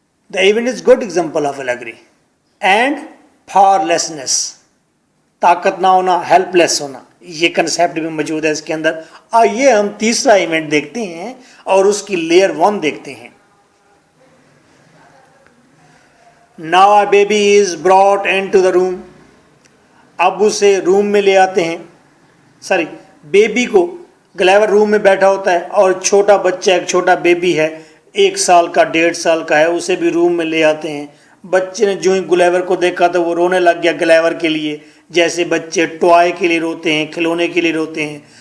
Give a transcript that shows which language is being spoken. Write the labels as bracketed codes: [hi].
[en] The event is good example of allegory and powerlessness, [hi] ताकत ना होना, हेल्पलेस होना, ये कंसेप्ट भी मौजूद है इसके अंदर। आइए हम तीसरा इवेंट देखते हैं और उसकी लेयर 1 देखते हैं। [en] Now a baby is brought into the room, [hi] अब उसे रूम में ले आते हैं। बेबी को, गुलीवर रूम में बैठा होता है और छोटा बच्चा, एक छोटा बेबी है, 1 साल का, 1.5 साल का है, उसे भी रूम में ले आते हैं। बच्चे ने जो ही गुलीवर को देखा तो वो रोने लग गया गुलीवर के लिए, जैसे बच्चे टॉय के लिए रोते हैं, खिलौने के लिए रोते हैं।